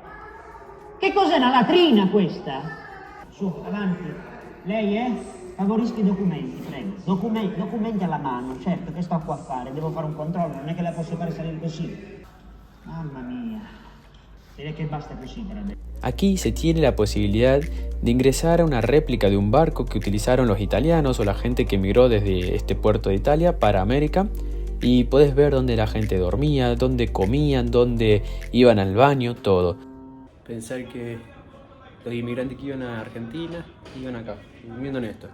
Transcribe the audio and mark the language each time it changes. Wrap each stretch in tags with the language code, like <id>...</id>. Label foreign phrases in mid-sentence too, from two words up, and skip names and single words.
<it>Che cos'è una latrina questa? Su, avanti. Lei favorisca i documenti, prego. Documenti alla mano, certo, che sto qua a fare? Devo fare un controllo, non è che la posso fare salire così. Mamma mia. Direi che basta così per adesso.</it> <es>Aquí se tiene la posibilidad de ingresar a una réplica de un barco que utilizaron los italianos o la gente que emigró desde este puerto de Italia para América, y podés ver dónde la gente dormía, dónde comían, dónde iban al baño, todo. Pensar que Los inmigrantes que iban a Argentina iban acá, viviendo en esto.</es>